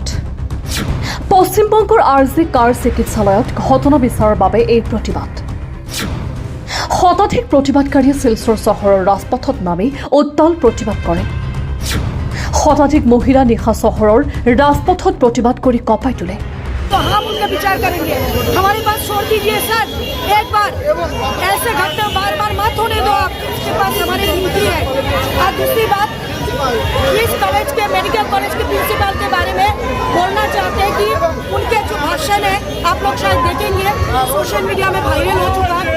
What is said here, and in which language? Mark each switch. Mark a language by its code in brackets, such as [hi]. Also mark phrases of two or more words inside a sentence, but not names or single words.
[as] পশ্চিমবংগৰ আৰজি কাৰ চিকিৎসালয়ত ঘটনা বিচাৰৰ বাবে এই প্ৰতিবাদ। শতাধিক প্ৰতিবাদকাৰীয়ে শিলচৰ চহৰৰ ৰাজপথত নামি উত্তাল প্ৰতিবাদ কৰে। শতাধিক মহিলা নিশা চহৰৰ ৰাজপথত प्रतिबाद কৰি কঁপাই তোলে। [hi] तो हम उनका विचार करेंगे। हमारी बात छोड़ दीजिए सर, एक बार ऐसे घटना बार बार मत होने दो। आपके पास हमारी विनती है। और दूसरी बात, इस कॉलेज के [en] medical college [hi] के प्रिंसिपल के बारे में बोलना चाहते हैं कि उनके जो भाषण है आप लोग शायद देखेंगे, [en] social media [hi] में वायरल हो चुका है।